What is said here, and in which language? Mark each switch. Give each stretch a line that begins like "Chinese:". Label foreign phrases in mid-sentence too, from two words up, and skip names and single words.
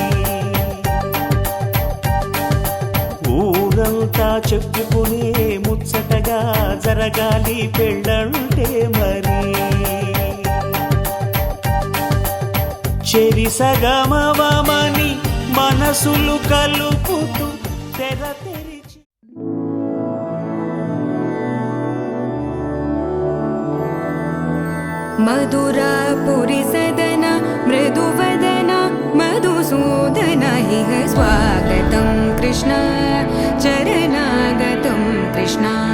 Telugu: ఊరంతా చెప్పుకునే ముచ్చటగా జరగాలి పెళ్ళంటే మరి. చెరి సగమవమని మనసులు కలుపుతూ తెర తెరిచి
Sanskrit: मधुरापुरी सदन मृदुवदन मधुसूदन इह स्वागतं कृष्ण चरणागतं कृष्ण.